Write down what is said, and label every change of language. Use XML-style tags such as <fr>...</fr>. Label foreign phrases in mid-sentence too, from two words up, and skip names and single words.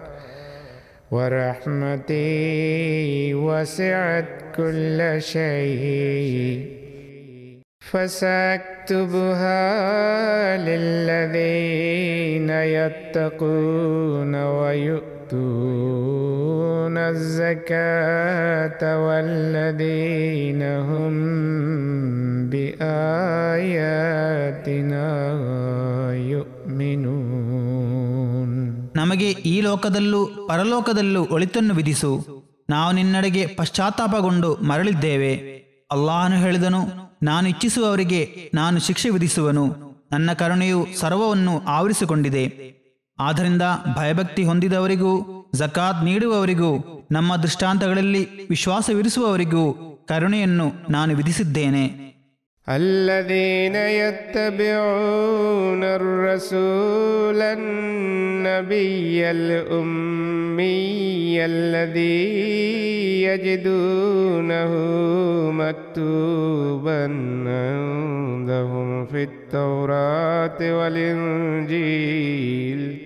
<ar>ورحمتي وسعت كل شيء فسأكتبها للذين يتقون ويؤتون الزكاة والذين هم بآياتنا يؤمنون.</ar> <kn>ನಮಗೆ ಈ ಲೋಕದಲ್ಲೂ ಪರಲೋಕದಲ್ಲೂ ಒಳಿತನ್ನು ವಿಧಿಸು. ನಾವು ನಿನ್ನೆಡೆಗೆ ಪಶ್ಚಾತ್ತಾಪಗೊಂಡು ಮರಳಿದ್ದೇವೆ. ಅಲ್ಲಾಹನು ಹೇಳಿದನು, ನಾನು ಇಚ್ಛಿಸುವವರಿಗೆ ನಾನು ಶಿಕ್ಷೆ ವಿಧಿಸುವನು. ನನ್ನ ಕರುಣೆಯು ಸರ್ವವನ್ನು ಆವರಿಸಿಕೊಂಡಿದೆ. ಆದ್ದರಿಂದ ಭಯಭಕ್ತಿ ಹೊಂದಿದವರಿಗೂ ಜಕಾತ್ ನೀಡುವವರಿಗೂ ನಮ್ಮ ದೃಷ್ಟಾಂತಗಳಲ್ಲಿ ವಿಶ್ವಾಸವಿರಿಸುವವರಿಗೂ ಕರುಣೆಯನ್ನು ನಾನು ವಿಧಿಸಿದ್ದೇನೆ.</kn> <ar>الذين يتبعون الرسول النبي الأمي الذي يجدونه مكتوبا عندهم في التوراة والإنجيل</ar>